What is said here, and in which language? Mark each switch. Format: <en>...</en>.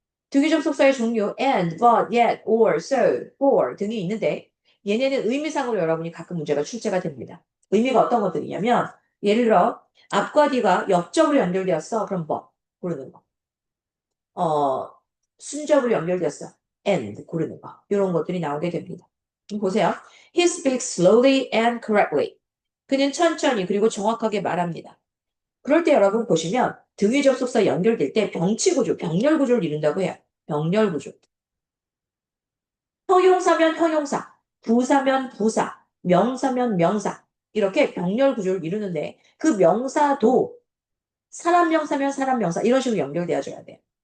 <ko>등위 접속사의 종류 and, but, yet, or, so, for 등이 있는데 얘네는 의미상으로 여러분이 가끔 문제가 출제가 됩니다. 의미가 어떤 것들이냐면 예를 들어 앞과 뒤가 역접으로 연결되었어. 그럼 but 고르는 거. 순접으로 연결되었어. and 고르는 거. 이런 것들이 나오게 됩니다. 보세요.</ko> <en>He speaks slowly and correctly.</en> <ko>그는 천천히 그리고 정확하게 말합니다. 그럴 때 여러분 보시면 등위 접속사 연결될 때 병치구조, 병렬구조를 이룬다고 해요. 병렬구조. 형용사면 형용사, 부사면 부사, 명사면 명사 이렇게 병렬구조를 이루는데 그 명사도 사람 명사면 사람 명사 이런 식으로 연결되어 줘야 돼요.</ko>